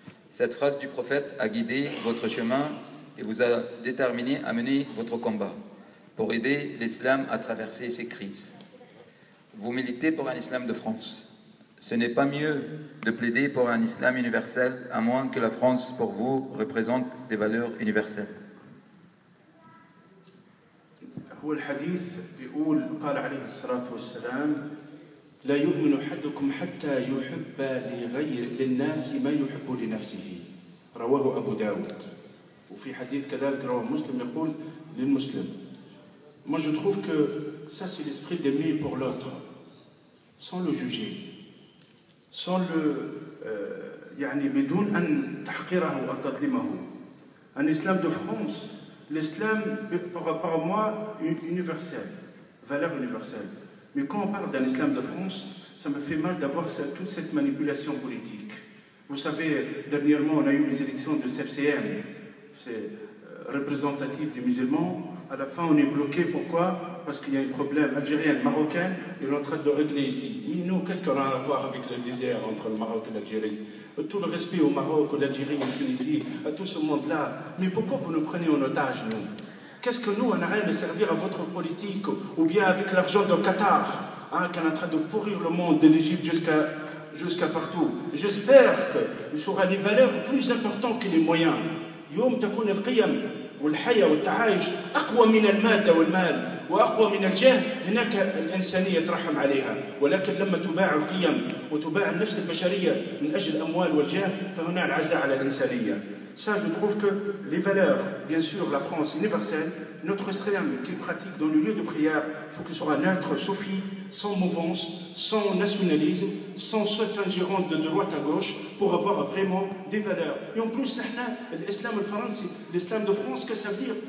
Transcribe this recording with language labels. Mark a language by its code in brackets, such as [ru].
[fr] Cette phrase du prophète a guidé votre chemin et vous a déterminé à mener votre combat pour aider l'islam à traverser ces crises. Vous militez pour un islam de France. Ce n'est pas mieux de plaider pour un islam universel, à moins que la France, pour vous, représente des valeurs universelles. [ar] هو الحديث بيقول قال عليه الصلاة والسلام لا يؤمن أحدكم حتى يحب للناس ما يحب لنفسه رواه أبو داود وفي حديث كذلك رواه مسلم يقول للمسلم. [fr] Moi je trouve que ça c'est l'esprit d'aimer pour l'autre sans le juger sans le [ar] يعني بدون أن تحقره أو تظلمه. [fr] Un islam de France, l'islam, par rapport à moi, universel, valeur universelle. Mais quand on parle d'un islam de France, ça me fait mal d'avoir toute cette manipulation politique. Vous savez, dernièrement, on a eu les élections de CFCM, c'est représentatif des musulmans. À la fin, on est bloqué. Pourquoi? Parce qu'il y a un problème algérien, marocain, et on est en train de le régler ici. Et nous, qu'est-ce qu'on a à voir avec le désert entre le Maroc et l'Algérie? Tout le respect au Maroc, l'Algérie, en Tunisie, à tout ce monde-là. Mais pourquoi vous nous prenez en otage, nous? Qu'est-ce que nous, on n'a rien à servir à votre politique? Ou bien avec l'argent de Qatar, hein, qui est en train de pourrir le monde, de l'Égypte jusqu'à partout. J'espère qu'il sera les valeurs plus importantes que les moyens. [ar] يوم تكون القيم والحياة والتعايش أقوى من المادة والمال وأقوى من الجاه هناك الإنسانية ترحم عليها. ولكن لما تباع القيم وتباع النفس البشرية من أجل الأموال والجاه فهنا العزاء على الإنسانية. [fr] Ça, je trouve que les valeurs, bien sûr, la France universelle, notre islam qui pratique dans le lieu de prière, il faut qu'il soit neutre, sophie, sans mouvance, sans nationalisme, sans cette ingérence de droite à gauche, pour avoir vraiment des valeurs. Et en plus, l'islam français, l'islam de France, qu'est-ce que ça veut dire?